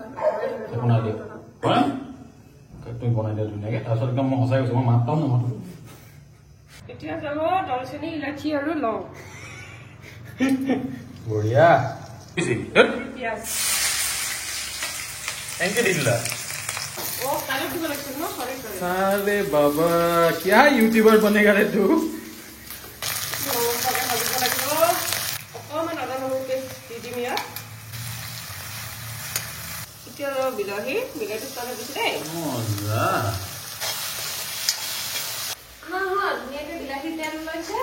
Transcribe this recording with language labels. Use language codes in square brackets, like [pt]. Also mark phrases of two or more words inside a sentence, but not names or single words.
[as] একো নাই দিয়া হয় তুমি বনাই দিয়া ধুনীয়াকে তাৰপিছত একদম মই সঁচাই গৈছো মই মাতাও নামাতো এতিয়া যাব দালচেনি ইলাচি আৰু লং বঢ়িয়া পিঁয়াজ এনেকে দি দিলা কাইলৈ দিব লাগিছিল ন সৰি [hi] अरे बाबा क्या यूट्यूबर बनेगा रे तू [as] অকণমান আদা নহৰু পেষ্ট দি দিম ইয়াত এতিয়া বিলাহীটো তালৈ দিছো দেই [hi] मजा [as] ধুনীয়াকে বিলাহী তেল ওলাইছে